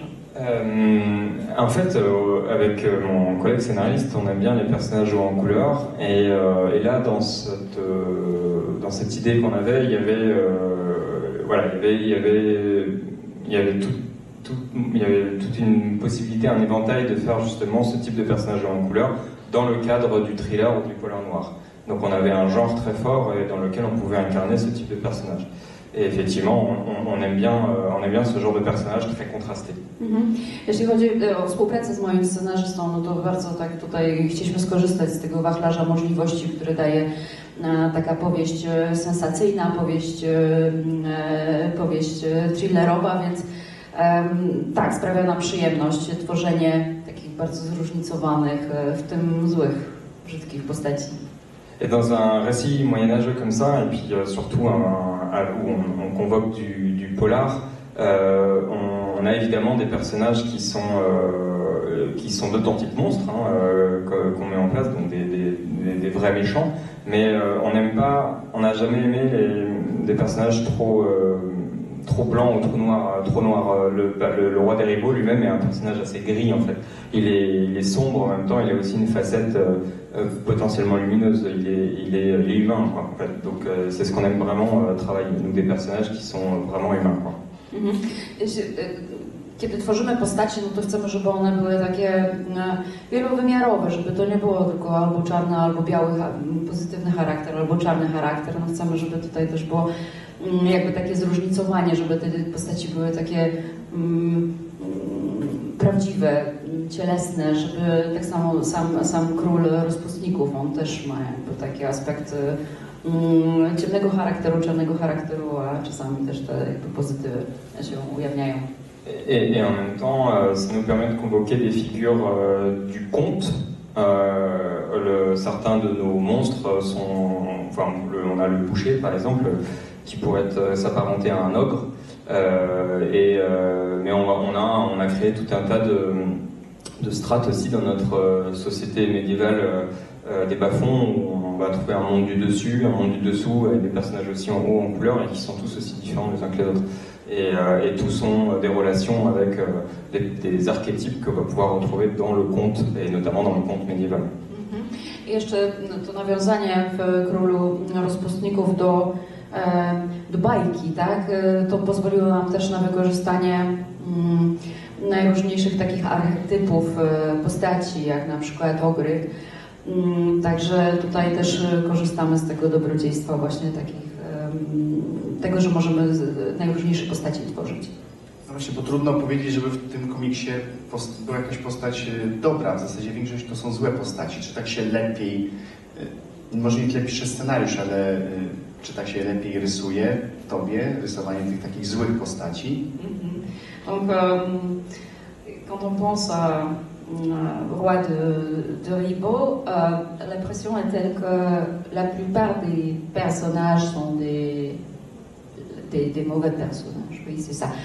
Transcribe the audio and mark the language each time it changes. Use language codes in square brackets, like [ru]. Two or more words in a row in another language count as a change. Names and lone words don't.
[fr] En fait, avec mon collègue scénariste, on aime bien les personnages en couleur, et là, dans cette idée qu'on avait, il y avait toute une possibilité, un éventail de faire justement ce type de personnage en couleur dans le cadre du thriller ou du polar noir. Donc on avait un genre très fort et dans lequel on pouvait incarner ce type de personnage. Et effectivement, on aime bien ce genre de personnage très contrasté. [pl] Jeśli chodzi o współpracę z moim scenarzystą, no to bardzo tak tutaj chcieliśmy skorzystać z tego wachlarza możliwości, które daje taka powieść sensacyjna, powieść thrillerowa, więc tak, sprawia nam przyjemność tworzenie takich bardzo zróżnicowanych, w tym złych, brzydkich postaci. [fr] Et dans un récit moyenâgeux comme ça, et puis surtout où on convoque du polar, on a évidemment des personnages qui sont d'authentiques monstres qu'on met en place, donc des vrais méchants, mais on n'a jamais aimé des personnages trop blanc ou trop noir. Le roi des Ribauds lui-même est un personnage assez gris en fait. Il est sombre, en même temps il a aussi une facette potentiellement lumineuse. Il est humain quoi, en fait. Donc c'est ce qu'on aime vraiment travailler, nous, des personnages qui sont vraiment humains quoi. [pl] Kiedy tworzymy postacie, no to chcemy, żeby one były takie wielowymiarowe, żeby to nie było tylko albo czarny, albo biały pozytywny charakter, albo czarny charakter. No chcemy, żeby tutaj też było jakby takie zróżnicowanie, żeby te postaci były takie prawdziwe, cielesne, żeby tak samo sam Król Rozpustników, on też ma jakby takie aspekty ciemnego charakteru, czarnego charakteru, a czasami też te jakby pozytywy się ujawniają. [fr] Et en même temps, ça nous permet de convoquer des figures du conte. Certains de nos monstres sont... Enfin, on a le boucher, par exemple, qui pourrait s'apparenter à un ogre. Mais on a créé tout un tas de strates aussi dans notre société médiévale des bas-fonds, où on va trouver un monde du dessus, un monde du dessous, avec des personnages aussi en haut en couleur, et qui sont tous aussi différents les uns que les autres. Et tous ont des relations avec des archétypes que va pouvoir retrouver dans le conte, et notamment dans le conte médiéval. [pl] I jeszcze to nawiązanie w Królu Rozpustników do bajki, tak? To pozwoliło nam też na wykorzystanie najróżniejszych takich archetypów postaci, jak na przykład ogry. Także tutaj też korzystamy z tego dobrodziejstwa właśnie tego, że możemy najróżniejsze postaci tworzyć. No właśnie, bo trudno powiedzieć, żeby w tym komiksie była jakaś postać dobra. W zasadzie większość to są złe postaci. Czy tak się lepiej, może nie tyle pisze scenariusz, ale czy tak się lepiej rysuje w tobie, rysowanie tych takich złych postaci? [fr] Donc, quand on pense roi de Ribot, l'impression est telle que la plupart des personnages sont des mauvais personnages. Oui, c'est ça.